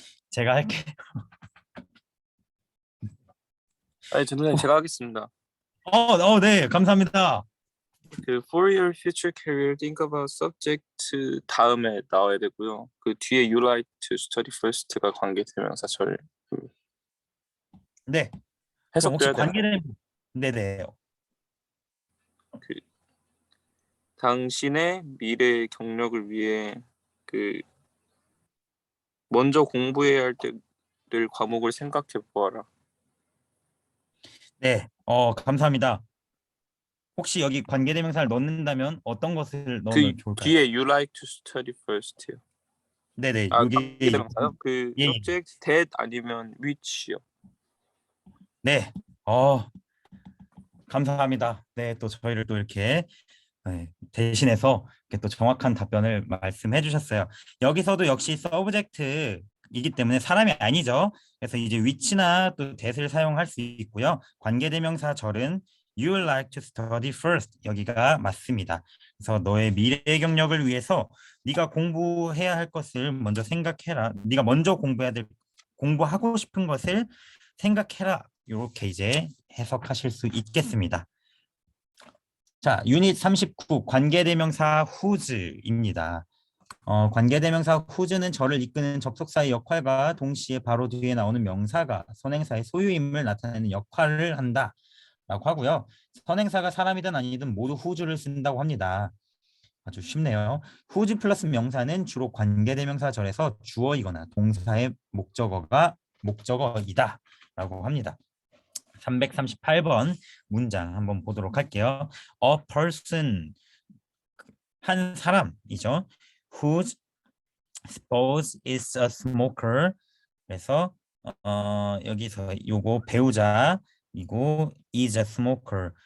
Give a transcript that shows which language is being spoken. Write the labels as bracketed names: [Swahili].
[Korean] 제가 할게. 아니 전도사님 제가 하겠습니다. 네, 감사합니다. [English] 그 for your future career, think about subject [Korean] 다음에 나와야 되고요. 그 뒤에 [English] you like to study first가 [Korean] 관계대명사절 네, 그럼 혹시 해석돼야 되나요? 관계된 네네. 그 당신의 미래 경력을 위해 그 먼저 공부해야 할 때를 과목을 생각해 보아라. 네, 감사합니다. 혹시 여기 관계대명사를 넣는다면 어떤 것을 그 넣으면 좋을까요? 뒤에 [English] you like to study first요. [Korean] 네네, 아, 여기 관계대명사요? 그 예, 예. [English] subject that [Korean] 아니면 [English] which요. [Korean] 네, 감사합니다. 네, 또 저희를 또 이렇게 대신해서 이렇게 또 정확한 답변을 말씀해 주셨어요. 여기서도 역시 서브젝트이기 때문에 사람이 아니죠. 그래서 이제 위치나 또 that을 사용할 수 있고요. 관계대명사절은 [English] you like to study first [Korean] 여기가 맞습니다. 그래서 너의 미래 경력을 위해서 네가 공부해야 할 것을 먼저 생각해라. 네가 먼저 공부하고 싶은 것을 생각해라. 이렇게 이제 해석하실 수 있겠습니다. 자, 유닛 39 관계대명사 whose입니다. 관계대명사 whose는 저를 이끄는 접속사의 역할과 동시에 바로 뒤에 나오는 명사가 선행사의 소유임을 나타내는 역할을 한다라고 하고요. 선행사가 사람이든 아니든 모두 whose를 쓴다고 합니다. 아주 쉽네요. whose 플러스 명사는 주로 관계대명사절에서 주어이거나 동사의 목적어이다 라고 합니다. 338번 문장 한번 보도록 할게요. [English] A person, [Korean] 한 사람이죠. [English] Whose spouse is a smoker. [Korean] 그래서 여기서 요거 배우자이고 [English] is a smoker.